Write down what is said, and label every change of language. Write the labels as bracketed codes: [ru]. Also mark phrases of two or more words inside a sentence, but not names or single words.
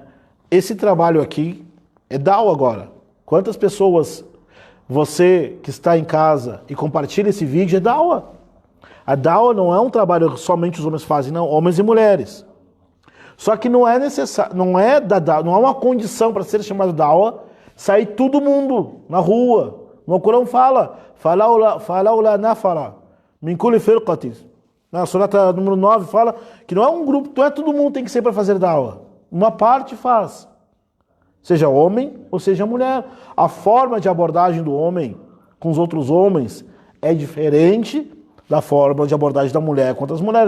[pt] Esse trabalho aqui é dawa agora. Quantas pessoas você que está em casa e compartilha esse vídeo é dawa. A dawa não é um trabalho que somente os homens fazem, não, homens e mulheres. Só que não é necessário, não é uma condição para ser chamado dawa sair todo mundo na rua. No Corão fala, [ar] فلولا نفر من كل فرقة. [pt] Na surata número 9 fala que não é um grupo, não é todo mundo tem que ser para fazer dawa. Uma parte faz. Seja homem ou seja mulher. A forma de abordagem do homem com os outros homens é diferente da forma de abordagem da mulher com outras mulheres.